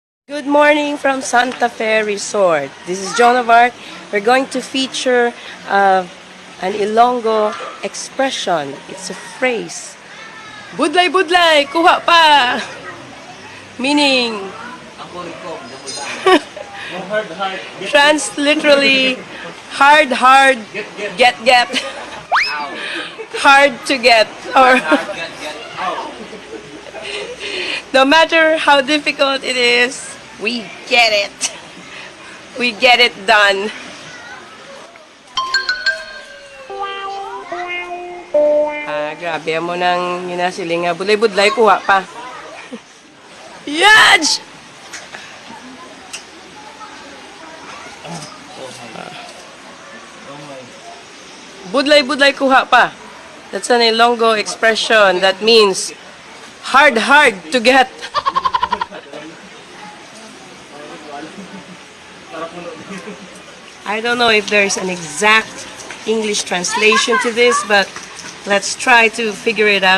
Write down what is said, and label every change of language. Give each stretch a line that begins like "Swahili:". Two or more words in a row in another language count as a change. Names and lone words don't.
English: Good morning from Santa Fe Resort. This is Joan of Arc. We're going to feature an Ilonggo expression. It's a phrase.
Hiligaynon: Budlay-budlay kuha pa!
English: Meaning, literally, hard, get. Hard to get. Or no matter how difficult it is, we get it. We get it done.
Hiligaynon: Grabe mo nang hinasiling nga. Budlay-budlay, kuha pa. Yaj! Budlay-budlay, kuha pa.
English: That's an Ilonggo expression that means hard to get. I don't know if there's an exact English translation to this, but let's try to figure it out.